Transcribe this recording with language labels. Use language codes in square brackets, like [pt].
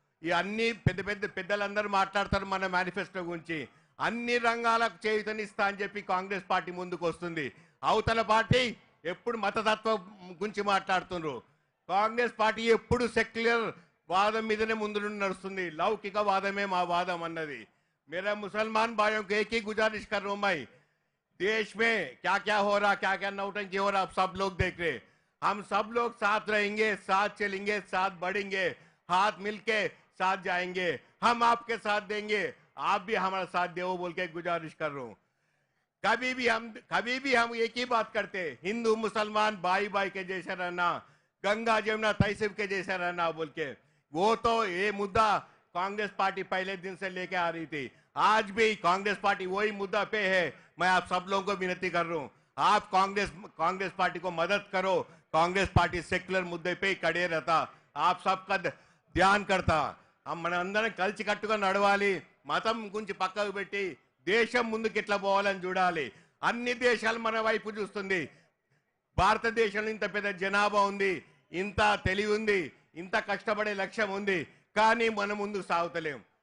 [te] ఈ అన్ని పెద్దలందరూ మాట్లాడతారు మన మేనిఫెస్టో గురించి. అన్ని రంగాలకు చేయూతనిస్తా అని చెప్పి కాంగ్రెస్ పార్టీ ముందుకు వస్తుంది. అవతల పార్టీ ఎప్పుడు మతతత్వం గురించి మాట్లాడుతున్నారు. కాంగ్రెస్ పార్టీ ఎప్పుడు సెక్యులర్ వాదం మీదనే ముందు నుండి నడుస్తుంది. లౌకిక వాదమే మా వాదం అన్నది. [hi] मेरा मुसलमान भाइयों को एक ही गुजारिश कर रहा हूं मैं, देश में क्या क्या हो रहा, क्या क्या नौटंकी हो रहा, आप सब लोग देख रहे. हम सब लोग साथ रहेंगे, साथ चलेंगे, साथ बढ़ेंगे, हाथ मिलके साथ जाएंगे. हम आपके साथ देंगे, आप भी हमारा साथ दो बोल के गुजारिश कर रहा हूं. कभी भी हम एक ही बात करते, हिंदू मुसलमान भाई भाई के जैसे रहना, गंगा जमुना तहसीब के जैसे रहना बोल के. वो तो ये मुद्दा कांग्रेस पार्टी पहले दिन से लेके आ रही थी. आज भी कांग्रेस पार्टी वही मुद्दा पे है. मैं आप सब लोगों को विनती कर रहा हूं, आप कांग्रेस पार्टी को मदद करो. कांग्रेस पार्टी सेक्युलर मुद्दे पे खड़े रहता, आप सबका ध्यान करता. [te] మన అందరం కలిసి కట్టుగా నడవాలి. మతం గురించి పక్కకు పెట్టి దేశం ముందుకు ఎట్లా పోవాలని చూడాలి. అన్ని దేశాలు మన వైపు చూస్తుంది. భారతదేశంలో ఇంత పెద్ద జనాభా ఉంది, ఇంత తెలివి ఉంది, ఇంత కష్టపడే లక్ష్యం ఉంది, కానీ మనం ముందుకు సాగుతలేం.